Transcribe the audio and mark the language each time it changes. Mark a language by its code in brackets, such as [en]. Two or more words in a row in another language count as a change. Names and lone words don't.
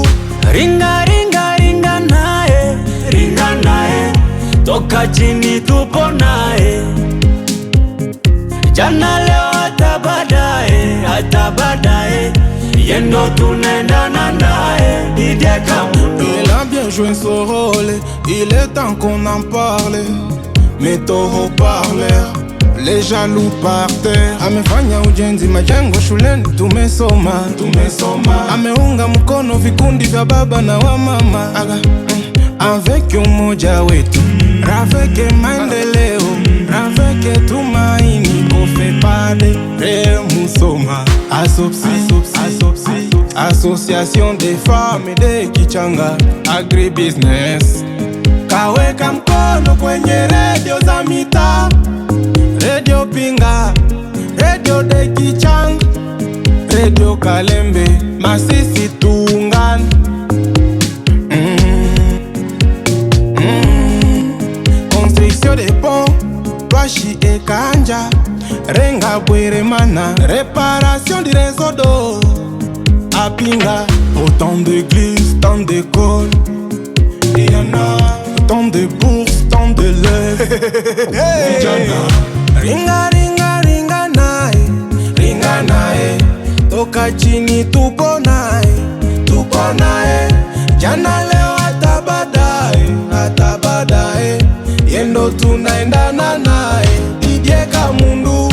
[sw] Ringa ringa ringa nae, toka chini tupo nae, jana leo hata baadaye, yendo tunaendana nae, DJ Kamundu. [fr] Il a bien joué son rôle, il est temps qu'on en parle. Meto haut-parleur, les jaloux par terre. [sw] Amefanya ujenzi majengo shuleni, tumesoma. Ameunga mkono vikundi vya baba na wa mama, avec umoja wetu, Raveke maendeleo, Raveke tumaini, Kofepade Musoma, [fr] Association des femmes de Kichanga, Agribusiness. [sw] Kaweka mkono kwenye redio za mita, redio Pinga, redio de Kichanga, redio Kalembe, Masisi tuungane. [fr] Construction des ponts, Bashi et Kanja, Renga Bweremana, réparation du réseau d'eau à Pinga. Autant d'églises, tant d'écoles, il y en a. Tant de bourses, tant de lèvres. [sw] Ringa ringa ringa nae, toka chini tupo nae, jana leo hata baadaye, yendo tunaendana nae, DJ Kamundu.